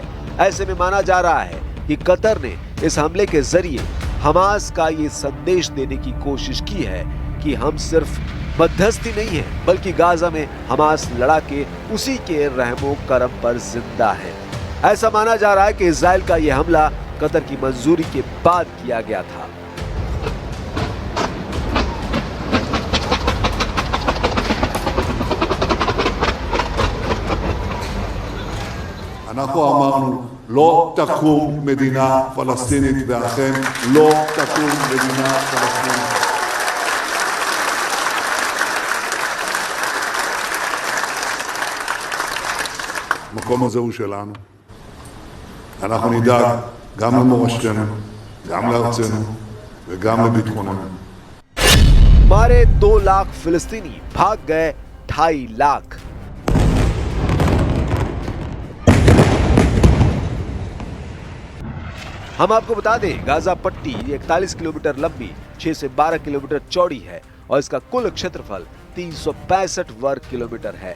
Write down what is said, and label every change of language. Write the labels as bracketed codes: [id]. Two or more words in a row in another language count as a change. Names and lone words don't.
[hi] ऐसे में माना जा रहा है कि कतर ने इस हमले के जरिए हमास का ये संदेश देने की कोशिश की है कि हम सिर्फ मध्यस्थी नहीं है बल्कि गाजा में हमास लड़ा के उसी के रहमो करम पर जिंदा है। ऐसा माना जा रहा है कि इजराइल का यह हमला कतर की मंजूरी के बाद किया गया था। [he] אנחנו אמרנו לא תקום מדינה פלסטינית ואכן לא תקום מדינה פלסטינית. המקום הזה הוא שלנו. אנחנו נדאג גם למורשתנו, גם לארצנו וגם לביטחוננו. [hi] मारे 2 लाख फिलिस्तीनी, भाग गए 2.5 लाख। हम आपको बता दें गाजा पट्टी 41 किलोमीटर लंबी, 6 से 12 किलोमीटर चौड़ी है और इसका कुल क्षेत्रफल 365 वर्ग किलोमीटर है।